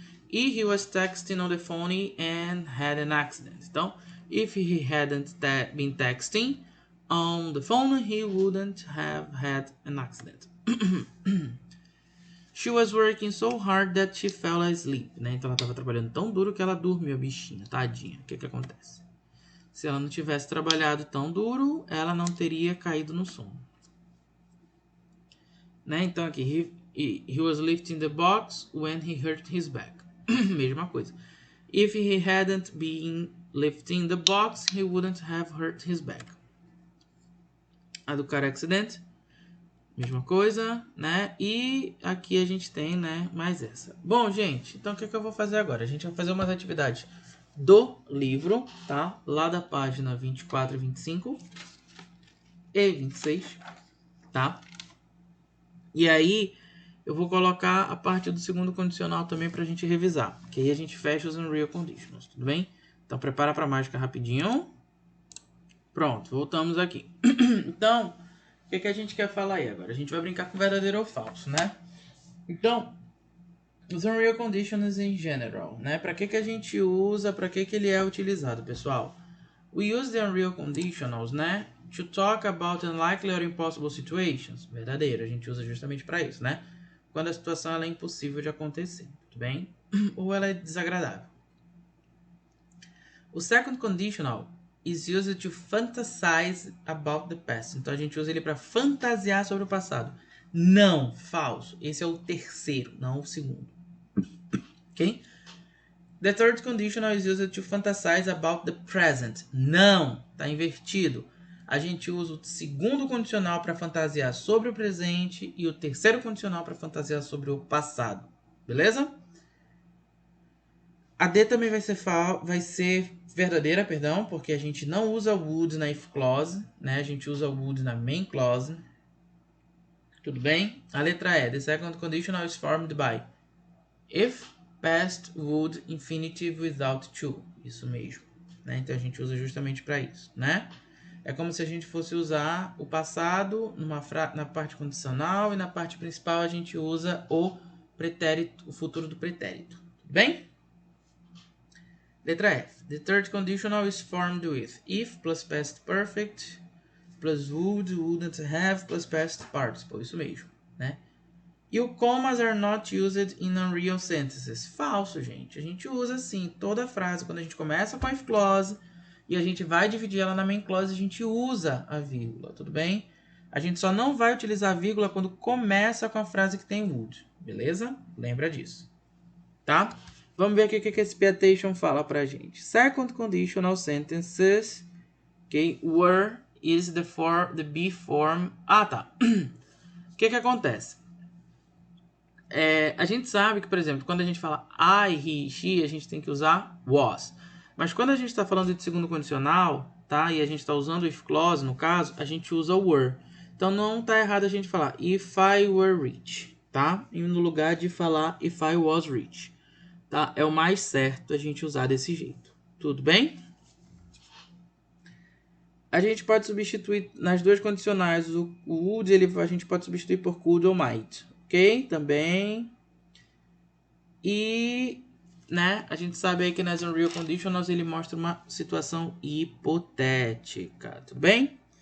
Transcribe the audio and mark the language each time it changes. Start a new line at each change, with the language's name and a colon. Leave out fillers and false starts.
English: he was texting on the phone and had an accident. Então, if he hadn't been texting on the phone, he wouldn't have had an accident. She was working so hard that she fell asleep, né?
Portuguese: Então ela estava trabalhando tão duro que ela dormiu, a bichinha, tadinha. O que acontece? Se ela não tivesse trabalhado tão duro, ela não teria caído no sono. Né? Então aqui,
English: he was lifting the box when he hurt his back.
Portuguese: Mesma coisa.
English: If he hadn't been lifting the box, he wouldn't have hurt his back.
Portuguese: A do car accident, mesma coisa, né? E aqui a gente tem, né, mais essa. Bom, gente, então o que eu vou fazer agora? A gente vai fazer umas atividades do livro, tá? Lá da página 24, 25 e 26, tá? E aí eu vou colocar a parte do segundo condicional também pra gente revisar, que aí a gente fecha os Unreal Conditionals, tudo bem? Então prepara pra mágica rapidinho. Pronto, voltamos aqui. Então, o que a gente quer falar aí agora? A gente vai brincar com verdadeiro ou falso, né? Então, os Unreal Conditionals em general, né? Para que a gente usa, para que ele é utilizado, pessoal?
English: We use the Unreal Conditionals, né? To talk about unlikely or impossible situations.
Portuguese: Verdadeiro, a gente usa justamente para isso, né? Quando a situação ela é impossível de acontecer, tudo bem? Ou ela é desagradável.
English: O second conditional is used to fantasize about the past.
Portuguese: Então a gente usa ele para fantasiar sobre o passado. Não, falso. Esse é o terceiro, não o segundo. Ok?
English: The third conditional is used to fantasize about the present.
Portuguese: Não, tá invertido. A gente usa o segundo condicional para fantasiar sobre o presente e o terceiro condicional para fantasiar sobre o passado. Beleza? A D também vai ser verdadeira, perdão, porque a gente não usa would na if clause, né? A gente usa would na main clause. Tudo bem? A letra E.
English: The second conditional is formed by if, past, would, infinitive without to.
Portuguese: Isso mesmo, né? Então a gente usa justamente para isso, né? É como se a gente fosse usar o passado na parte condicional e na parte principal a gente usa o pretérito, o futuro do pretérito. Tudo bem? Letra F.
English: The third conditional is formed with if plus past perfect plus would, wouldn't have plus past participle.
Portuguese: Isso mesmo, né?
English: E o commas are not used in unreal sentences.
Portuguese: Falso, gente. A gente usa sim toda frase. Quando a gente começa com a if clause e a gente vai dividir ela na main clause, a gente usa a vírgula, tudo bem? A gente só não vai utilizar a vírgula quando começa com a frase que tem would, beleza? Lembra disso, tá? Vamos ver aqui o que esse Piatation fala pra gente.
English: Second conditional sentences, ok? Were is the be form.
Portuguese: Ah, tá. O que acontece? A gente sabe que, por exemplo, quando a gente fala I, he, she, a gente tem que usar was. Mas quando a gente está falando de segundo condicional, tá? E a gente está usando o if clause, no caso, a gente usa o were. Então não tá errado a gente falar
English: if I were rich,
Portuguese: tá? E no lugar de falar
English: if I was rich,
Portuguese: tá? É o mais certo a gente usar desse jeito. Tudo bem? A gente pode substituir nas duas condicionais o would, a gente pode substituir por could ou might. Ok? Também. E, né, a gente sabe aí que nas Unreal Conditionals ele mostra uma situação hipotética, tudo bem?